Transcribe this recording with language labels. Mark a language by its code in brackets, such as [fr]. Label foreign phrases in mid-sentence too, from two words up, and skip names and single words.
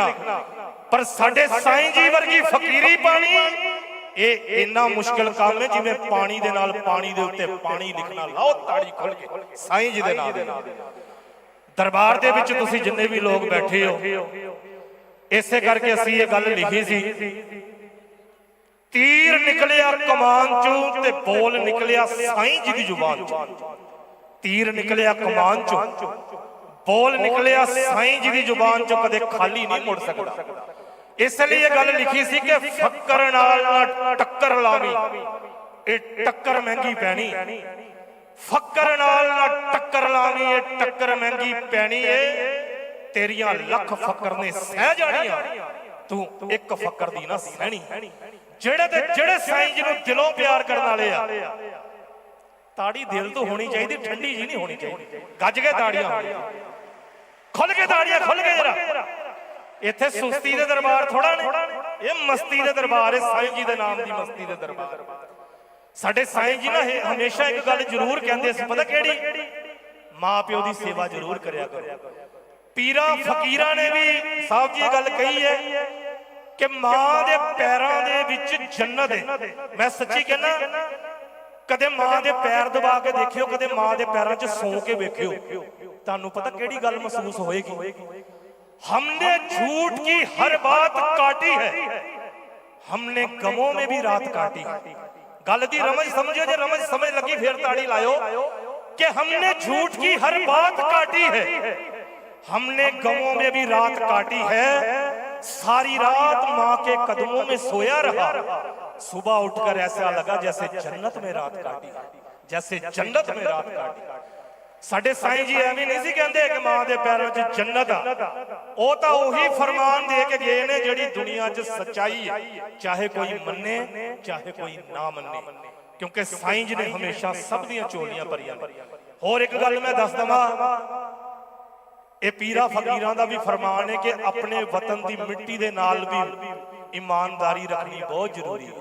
[pa] ਪਰ ਸਾਡੇ ਸਾਈਂ ਜੀ ਵਰਗੀ ਫਕੀਰੀ ਪਾਣੀ ਇਹ ਇੰਨਾ ਮੁਸ਼ਕਿਲ ਕੰਮ ਹੈ ਜਿਵੇਂ ਪਾਣੀ ਦੇ ਨਾਲ ਪਾਣੀ ਦੇ ਉੱਤੇ ਪਾਣੀ ਲਿਖਣਾ। ਲਾਓ ਤਾੜੀ ਖੁੱਲ ਕੇ ਸਾਈਂ ਜੀ ਦੇ ਨਾਮ ਦੇ। ਦਰਬਾਰ ਦੇ ਵਿੱਚ ਤੁਸੀਂ ਜਿੰਨੇ ਵੀ ਲੋਕ ਬੈਠੇ ਹੋ, ਇਸੇ ਕਰਕੇ ਅਸੀਂ ਇਹ ਗੱਲ ਲਿਖੀ ਸੀ, ਤੀਰ ਨਿਕਲਿਆ ਕਮਾਨ ਚੋਂ ਤੇ ਬੋਲ ਨਿਕਲਿਆ ਸਾਈਂ ਜੀ ਕੀ ਜ਼ੁਬਾਨ ਚੋਂ। ਤੀਰ ਨਿਕਲਿਆ ਕਮਾਨ ਚੋਂ, ਬੋਲ ਨਿਕਲਿਆ ਸਾਈਂ ਜੀ ਕੀ ਜ਼ੁਬਾਨ ਚੋਂ, ਕਦੇ ਖਾਲੀ ਨਹੀਂ ਮੁੜ ਸਕਦਾ। ਇਸਲਈ ਯੇ ਗੱਲ ਲਿਖੀ ਸੀ ਕਿ ਫੱਕਰ ਨਾਲ ਟੱਕਰ ਲਾਵੀਂ, ਯੇ ਟੱਕਰ ਮਹਿੰਗੀ ਪੈਣੀ। ਫੱਕਰ ਨਾਲ ਟੱਕਰ ਲਾਵੀਂ, ਯੇ ਟੱਕਰ ਮਹਿੰਗੀ ਪੈਣੀ ਹੈ। ਤੇਰੀਆਂ ਲੱਖ ਫੱਕਰ ਨੇ ਸਹਿ ਜਾਣੀਆਂ, ਤੂੰ ਇੱਕ ਫੱਕਰ ਦੀ ਨਾ ਸਹਿਣੀ। ਜਿਹੜੇ ਸਾਈਂ ਜੀ ਨੂੰ ਦਿਲੋਂ ਪਿਆਰ ਕਰਨ ਵਾਲੇ ਆ, ਤਾੜੀ ਦਿਲ ਤੋਂ ਹੋਣੀ ਚਾਹੀਦੀ, ਠੰਡੀ ਜੀ ਨਹੀਂ ਹੋਣੀ ਚਾਹੀਦੀ। ਗੱਜ ਕੇ ਤਾੜੀਆਂ ਹੋਣੀਆਂ, ਖੁੱਲ ਕੇ ਤਾੜੀਆਂ, ਖੁੱਲ ਕੇ ਜਰਾ। ਇੱਥੇ ਸੁਸਤੀ ਦੇ ਦਰਬਾਰ ਥੋੜਾ ਨੇ, ਇਹ ਮਸਤੀ ਦੇ ਦਰਬਾਰ ਹੈ। ਸਾਈਂ ਜੀ ਦੇ ਨਾਮ ਦੀ ਮਸਤੀ ਦੇ ਦਰਬਾਰ। ਸਾਡੇ ਸਾਈਂ ਜੀ ਨਾ ਹਮੇਸ਼ਾ ਇੱਕ ਗੱਲ ਜ਼ਰੂਰ ਕਹਿੰਦੇ ਸੀ, ਪਤਾ ਕਿਹੜੀ? ਮਾਂ ਪਿਓ ਦੀ ਸੇਵਾ ਜ਼ਰੂਰ ਕਰਿਆ ਕਰੋ। ਪੀਰਾਂ ਫਕੀਰਾਂ ਨੇ ਵੀ ਸਾਹਿਬ ਜੀ ਇਹ ਗੱਲ ਕਹੀ ਹੈ ਕਿ ਮਾਂ ਦੇ ਪੈਰਾਂ ਦੇ ਵਿੱਚ ਜੰਨਤ ਹੈ। ਮੈਂ ਸੱਚੀ ਕਹਿਣਾ, ਕਦੇ ਮਾਂ ਦੇ ਪੈਰ ਦਬਾ ਕੇ ਦੇਖਿਓ, ਕਦੇ ਮਾਂ ਦੇ ਪੈਰਾਂ ਚ ਸੌਂ ਕੇ ਵੇਖਿਓ, ਤਾਨੂੰ ਪਤਾ ਕਿਹੜੀ ਗੱਲ ਮਹਿਸੂਸ ਹੋਏਗੀ। [hi] हमने झूठ की हर बात काटी है, हमने गमों में भी रात काटी। [pa] ਗੱਲ ਦੀ ਰਮਜ਼ ਸਮਝੋ, ਜੇ ਰਮਜ਼ ਸਮਝ ਲੱਗੀ ਫਿਰ ਤਾੜੀ ਲਾਇਓ ਕਿ [hi] हमने झूठ की हर बात काटी है, हमने गमों में भी रात काटी है। सारी रात मां के कदमों में सोया रहा, सुबह उठकर ऐसा लगा जैसे जन्नत में रात काटी, जैसे जन्नत में रात काटी। [pa] ਸਾਡੇ ਸਾਈਂ ਜੀ ਐਵੇਂ ਨਹੀਂ ਸੀ ਕਹਿੰਦੇ ਕਿ ਮਾਂ ਦੇ ਪੈਰਾਂ 'ਚ ਜੰਨਤ ਆ। ਉਹ ਤਾਂ ਉਹੀ ਫਰਮਾਨ ਦੇ ਕੇ ਗਏ ਨੇ ਜਿਹੜੀ ਦੁਨੀਆ 'ਚ ਸੱਚਾਈ ਹੈ, ਚਾਹੇ ਕੋਈ ਮੰਨੇ ਚਾਹੇ ਕੋਈ ਨਾ ਮੰਨੇ, ਕਿਉਂਕਿ ਸਾਈਂ ਜੀ ਨੇ ਹਮੇਸ਼ਾ ਸਭ ਦੀਆਂ ਝੋਲੀਆਂ ਭਰੀਆਂ ਨੇ। ਹੋਰ ਇੱਕ ਗੱਲ ਮੈਂ ਦੱਸ ਦਵਾਂ, ਇਹ ਪੀਰਾ ਫਕੀਰਾਂ ਦਾ ਵੀ ਫਰਮਾਨ ਹੈ ਕਿ ਆਪਣੇ ਵਤਨ ਦੀ ਮਿੱਟੀ ਦੇ ਨਾਲ ਵੀ ਈਮਾਨਦਾਰੀ ਰੱਖਣੀ ਬਹੁਤ ਜ਼ਰੂਰੀ ਹੈ।